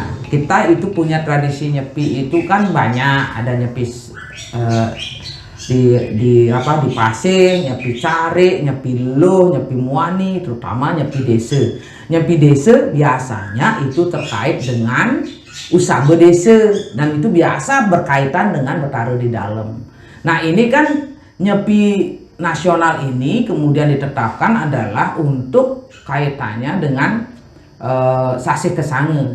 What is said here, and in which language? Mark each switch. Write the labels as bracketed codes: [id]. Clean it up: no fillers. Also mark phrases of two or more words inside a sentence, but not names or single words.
[id] kita itu punya tradisi nyepi itu kan banyak, ada nyepi di Pasir, nyepi Cari, nyepi Luh, nyepi Muani, terutama nyepi desa. Nyepi desa biasanya itu terkait dengan usaha desa dan itu biasa berkaitan dengan bertaruh di dalam. Nah ini kan nyepi nasional ini kemudian ditetapkan adalah untuk kaitannya dengan sasih kesange.